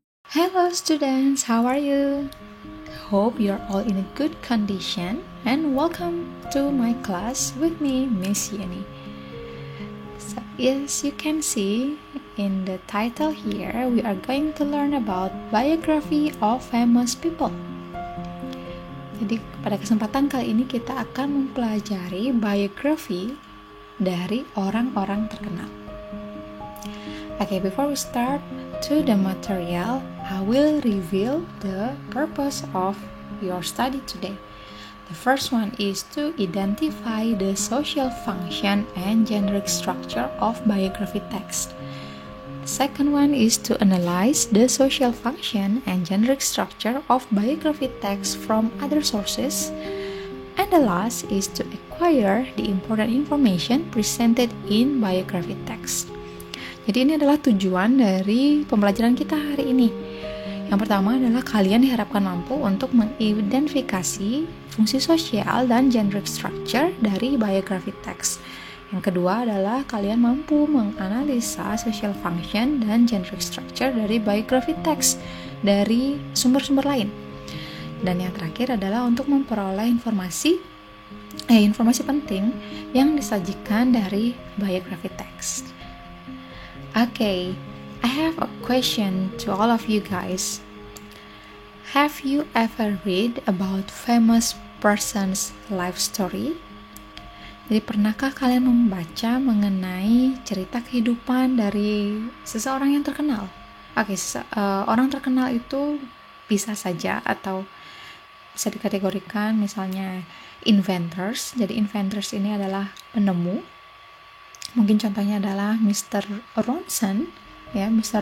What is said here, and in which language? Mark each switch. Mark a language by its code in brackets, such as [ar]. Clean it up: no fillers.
[en] Hello students, how are you? Hope you're all in a good condition and welcome to my class with me, Miss Yeni. So, as you can see in the title here, we are going to learn about biography of famous people. [id] Jadi pada kesempatan kali ini kita akan mempelajari biografi dari orang-orang terkenal. [en] Okay, before we start to the material, I will reveal the purpose of your study today. The first one is to identify the social function and generic structure of biography text. The second one is to analyze the social function and generic structure of biography text from other sources. And the last is to acquire the important information presented in biography text. [id] Jadi ini adalah tujuan dari pembelajaran kita hari ini. Yang pertama adalah kalian diharapkan mampu untuk mengidentifikasi fungsi sosial dan generic structure dari biography text. Yang kedua adalah kalian mampu menganalisa social function dan generic structure dari biography text dari sumber-sumber lain. Dan yang terakhir adalah untuk memperoleh informasi penting yang disajikan dari biography text. [en] Okay, I have a question to all of you guys. Have you ever read about famous person's life story? [id] Jadi pernahkah kalian membaca mengenai cerita kehidupan dari seseorang yang terkenal? Oke, orang terkenal itu bisa saja atau bisa dikategorikan misalnya inventors. Jadi inventors ini adalah penemu. Mungkin contohnya adalah Mr. Ronson. Ya, Mr.